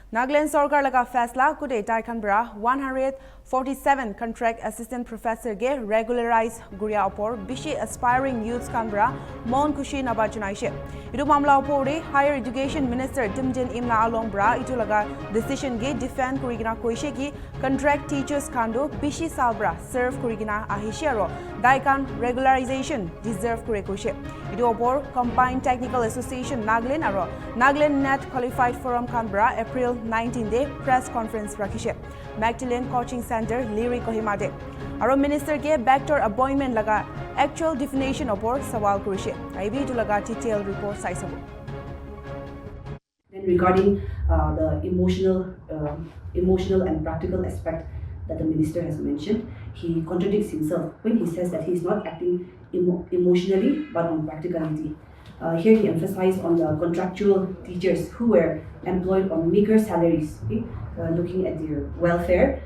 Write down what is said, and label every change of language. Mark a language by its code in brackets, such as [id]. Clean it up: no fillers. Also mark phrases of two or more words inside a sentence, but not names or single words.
[nag] Nagaland Sarkar laga fasla kude tai khanbra 147 [en] contract assistant professor [nag] ge regularize guria opor bishi [en] aspiring youths [nag] khanbra mon kushi naba chunaishe idu mamla opore [en] higher education minister [nag] Timjin Imla Alongbra itu laga decision ge defend kurigina koishe ki contract teachers khando bishi salbra serve kurigina ahishe aro daikan regularization deserve kure koishe idu opor Combined Technical Association Nagaland aro Nagaland NET Qualified Forum khanbra April 19 day [en] press conference [nag] rakhishe Megdaline Coaching Centre Liri Kohima de aro minister ke [en] backdoor appointment [nag] laga [en] actual definition [nag] opor sawal kurishe IB to laga [en] detailed report [nag] saisabo. [en] Then regarding the emotional and practical aspect that the minister has mentioned, he contradicts himself when he says that he is not acting emotionally but on practicality. Here he emphasized on the contractual teachers who were employed on meager salaries, looking at their welfare.